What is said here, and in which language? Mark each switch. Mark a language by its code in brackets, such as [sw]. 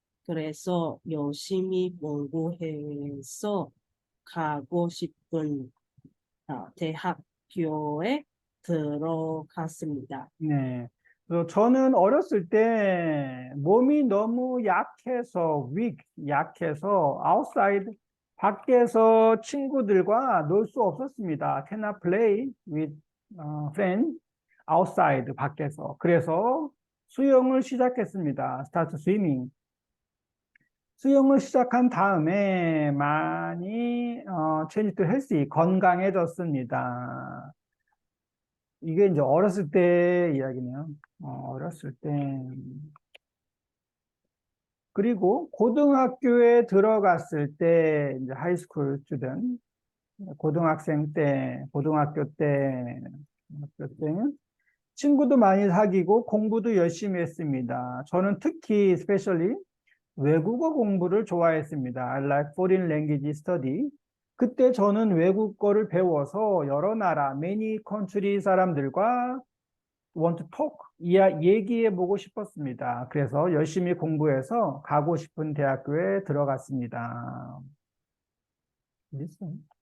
[ko] 그래서 열심히 공부해서 가고 싶은 대학교에 들어갔습니다. 네. 그래서 저는 어렸을 때 몸이 너무 약해서, 약해서, [en] outside, [ko] 밖에서 친구들과 놀 수 없었습니다. [en] cannot play with friends outside, [ko] 밖에서. 그래서 수영을 시작했습니다. [en] start swimming. [ko] 수영을 시작한 다음에 많이 [en] change to healthy, [ko] 건강해졌습니다. 이게 이제 어렸을 때 이야기네요. 어렸을 때. 그리고 고등학교에 들어갔을 때, 이제 [en] 하이스쿨 스튜던, [ko] 고등학생 때, 고등학교 때, 친구도 많이 사귀고 공부도 열심히 했습니다. 저는 특히, [en] especially [ko] 외국어 공부를 좋아했습니다. [en] I like foreign language study. [ko] 그때 저는 외국어를 배워서 여러 나라, [en] many country [ko] 사람들과 [en] want to talk, [ko] 얘기해 보고 싶었습니다. 그래서 열심히 공부해서 가고 싶은 대학교에 들어갔습니다. [en] Listen.